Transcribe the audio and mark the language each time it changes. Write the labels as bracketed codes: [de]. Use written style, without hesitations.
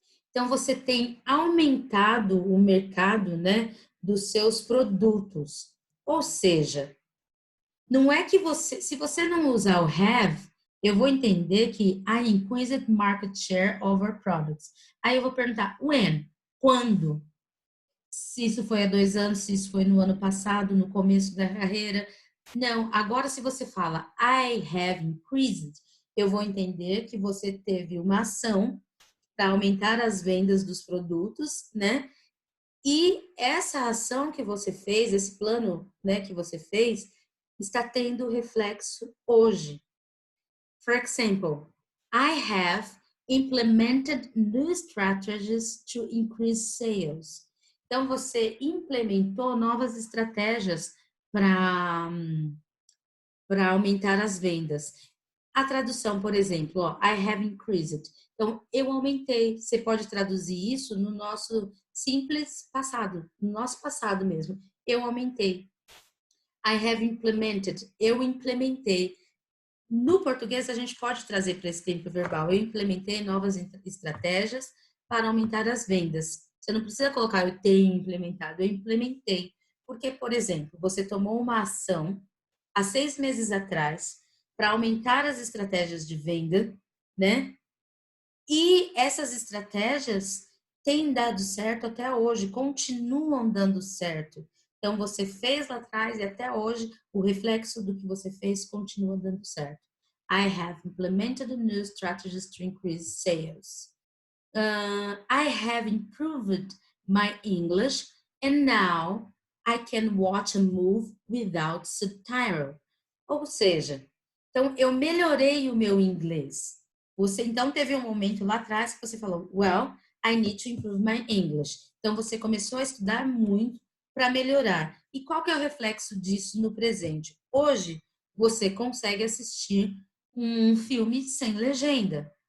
[pt] Então, você tem aumentado o mercado, né, dos seus produtos. Ou seja, Não é que você, se você não usar o have, eu vou entender que [en] I increased market share over products. [pt] Aí eu vou perguntar when? Quando? Se isso foi há 2 anos, se isso foi no ano passado, no começo da carreira. Não, agora se você fala [en] I have increased, [pt] eu vou entender que você teve uma ação para aumentar as vendas dos produtos, né? E essa ação que você fez, esse plano, né, que você fez, está tendo reflexo hoje. [en] For example, I have implemented new strategies to increase sales. [pt] Então, você implementou novas estratégias para aumentar as vendas. A tradução, por exemplo, ó, [en] I have increased. [pt] Então, eu aumentei. Você pode traduzir isso no nosso simples passado, no nosso passado mesmo. Eu aumentei. [en] I have implemented. [pt] Eu implementei. No português, a gente pode trazer para esse tempo verbal. Eu implementei novas estratégias para aumentar as vendas. Você não precisa colocar eu tenho implementado, eu implementei. Porque, por exemplo, você tomou uma ação há 6 meses atrás para aumentar as estratégias de venda, né? E essas estratégias têm dado certo até hoje, continuam dando certo. Então, você fez lá atrás e até hoje o reflexo do que você fez continua dando certo. [en] I have implemented new strategies to increase sales. I have improved my English and now I can watch a movie without subtitle. [pt] Ou seja, então eu melhorei o meu inglês. Você então teve um momento lá atrás que você falou, [en] well, I need to improve my English. [pt] Então você começou a estudar muito para melhorar. E qual que é o reflexo disso no presente? Hoje você consegue assistir um filme sem legenda.